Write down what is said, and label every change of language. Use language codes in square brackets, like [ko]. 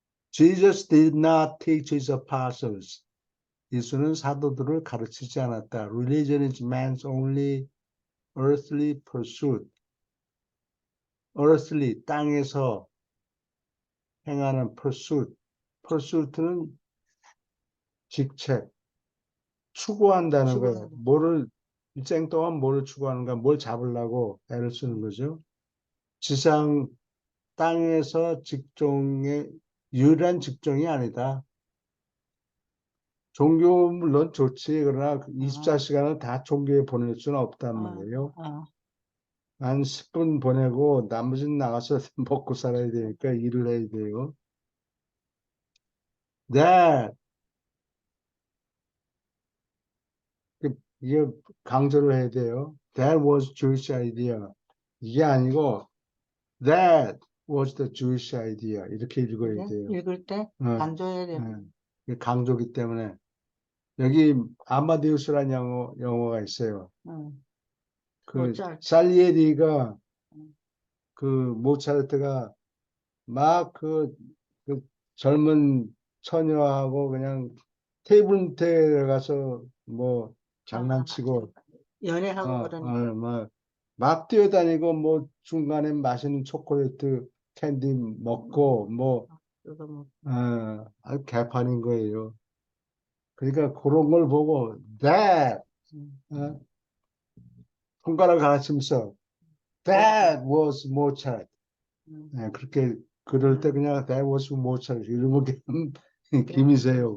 [en] Jesus did not teach his apostles. [ko] 예수는 사도들을 가르치지 않았다. [en] Religion is man's only earthly pursuit. [ko] earthly, 땅에서 행하는 pursuit. pursuit는 직책, 추구한다는 거예요. 일생 동안 뭐를 추구하는가, 뭘 잡으려고 애를 쓰는 거죠. 땅에서 직종의 유일한 직종이 아니다. 종교 물론 좋지. 그러나 24시간을 다 종교에 보낼 수는 없단 말이에요. 한 10분 보내고 나머지는 나가서 먹고 살아야 되니까 일을 해야 돼요. 이게 강조를 해야 돼요. [en] that was Jewish idea. [ko] 이게 아니고 [en] that was the Jewish idea. [ko] 이렇게 읽어야 그래? 돼요. 읽을 때 어, 강조해야 돼. 이게 강조기 때문에 여기 아마데우스라는 영어가 있어요. 그 모차르트. 살리에리가 음. 그 모차르트가 막 그 젊은 처녀하고 그냥 테이블 밑에 가서 뭐 장난치고 연애하고 그러니까. 막 뛰어다니고 뭐 중간에 맛있는 초콜릿 캔디 먹고 뭐 그거 뭐 아주 개판인 거예요. 그러니까 그런 걸 보고 that 어? 손가락 가르치면서 [en] that was Mozart. [ko] 그렇게 그럴 때 그냥 [en] that was Mozart [ko] 이러면 김이 세요.